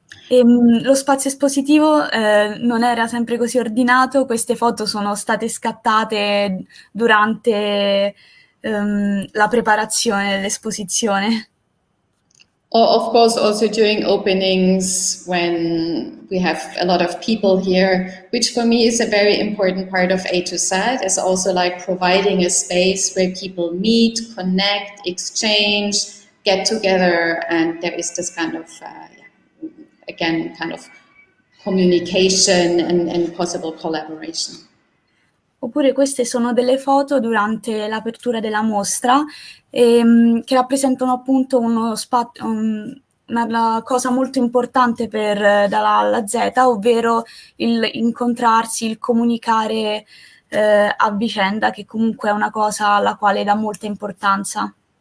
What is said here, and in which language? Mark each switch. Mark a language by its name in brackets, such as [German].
[Italian] Lo spazio espositivo non era sempre così ordinato, queste foto sono state scattate durante la preparazione dell'esposizione. [English] Or of course also during openings when we have a lot of people here, which for me is a very important part of A to Z, is also like providing a space where people meet, connect, exchange, get together, and there is this kind of, again, kind of communication and possible collaboration. [Italian] Oppure queste sono delle foto durante l'apertura della mostra che rappresentano appunto una cosa molto importante dalla A alla Z, ovvero il incontrarsi, il comunicare a vicenda, che comunque è una cosa alla quale dà molta importanza.